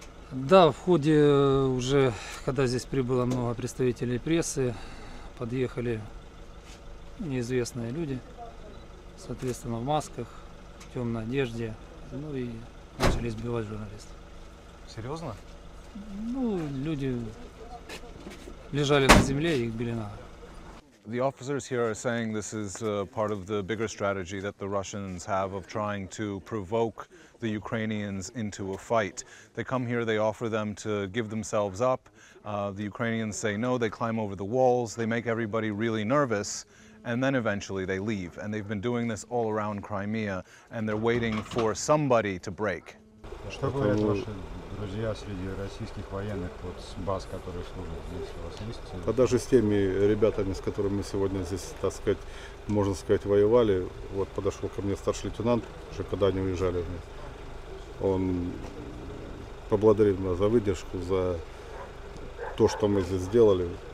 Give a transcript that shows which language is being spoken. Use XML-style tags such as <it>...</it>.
<ru>Да, в ходе уже, когда здесь прибыло много представителей прессы, подъехали неизвестные люди, соответственно, в масках, в темной одежде, и начали избивать журналистов. Серьезно? Люди лежали на земле и их били на.</ru> <en>The officers here are saying this is part of the bigger strategy that the Russians have of trying to provoke the Ukrainians into a fight. They come here, they offer them to give themselves up. The Ukrainians say no, they climb over the walls, they make everybody really nervous, and then eventually they leave. And they've been doing this all around Crimea, and they're waiting for somebody to break.</en> <ru>Что говорят ваши друзья среди российских военных с баз, которые служат здесь? У вас есть? А даже с теми ребятами, с которыми мы сегодня здесь, так сказать, можно сказать, воевали, вот подошел ко мне старший лейтенант, уже когда они уезжали, он поблагодарил меня за выдержку, за то, что мы здесь сделали.</ru>